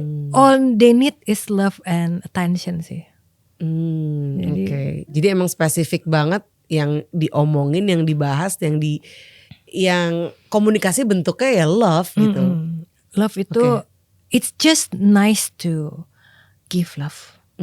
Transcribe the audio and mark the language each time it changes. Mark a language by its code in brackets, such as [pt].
[en] All they need is love and attention sih. [id] Oke. Jadi emang spesifik banget yang diomongin, yang dibahas, yang komunikasi bentuknya ya love gitu. [en] Love itu it's just nice to give love.